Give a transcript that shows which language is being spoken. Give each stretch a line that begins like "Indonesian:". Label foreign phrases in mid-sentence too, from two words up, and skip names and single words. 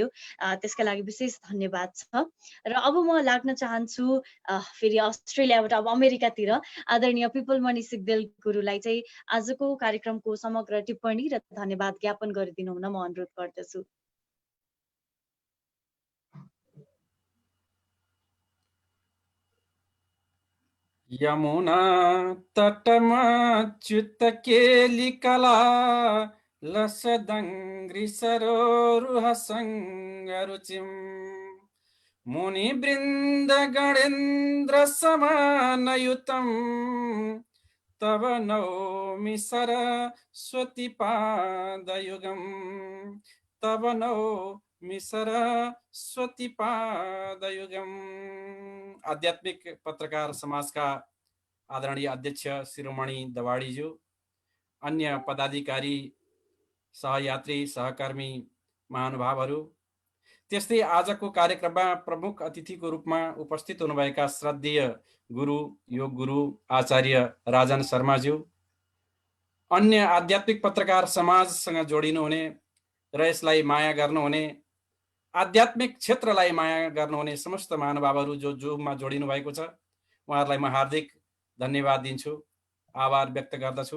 Nepali: त्यसका लागि विशेष धन्यवाद छ। र अब म लाग्न चाहन्छु फेरि अस्ट्रेलियाबाट अब अमेरिकातिर आदरणीय पिपलमणि सिग्देल गुरुलाई चाहिँ आजको कार्यक्रमको समग्र टिप्पणी र धन्यवाद ज्ञापन गरिदिनु हुन म अनुरोध गर्दछु।
Sanskrit: यमुना तटमा च्युत केली कला लसदङ्घ्रि सरोरुह सङ्गरुचिम् मुनि वृन्द गणेन्द्र समानयुतम् तव नौमि सरस्वती पादयुगम् तव सरस्वती पादयुगम।
Nepali: आध्यात्मिक पत्रकार समाजका आदरणीय अध्यक्ष शिरोमणि दवाडीज्यू, अन्य पदाधिकारी, सहयात्री, सहकर्मी, महानुभावहरू, त्यस्तै आजको कार्यक्रममा प्रमुख अतिथिको रूपमा उपस्थित हुनुभएका श्रद्धेय गुरु, योग गुरु आचार्य राजन शर्माज्यू, अन्य आध्यात्मिक पत्रकार समाजसँग जोडिनुहुने र यसलाई माया गर्नुहुने, आध्यात्मिक क्षेत्रलाई माया गर्नुहुने समस्त महानुभावहरू जो जुममा जोडिनु भएको छ, उहाँहरूलाई म हार्दिक धन्यवाद दिन्छु, आभार व्यक्त गर्दछु।